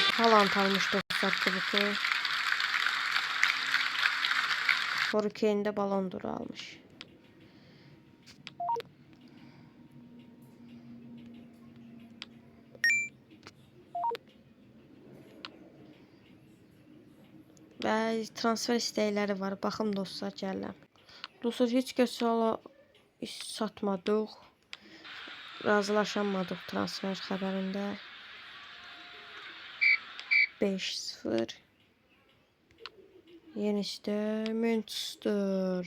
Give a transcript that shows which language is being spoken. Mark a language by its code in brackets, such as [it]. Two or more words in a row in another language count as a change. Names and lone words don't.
[az] Haaland almış dostlar kubuku. Harry Kane de Ballon d'Or almış. Ve transfer istəkləri var. Baxın dostlar gəlirəm. Dostlar heç kəsə satmadıq. Razılaşamadıq transfer xəbərində. 5-0. Yenişdə Manchester.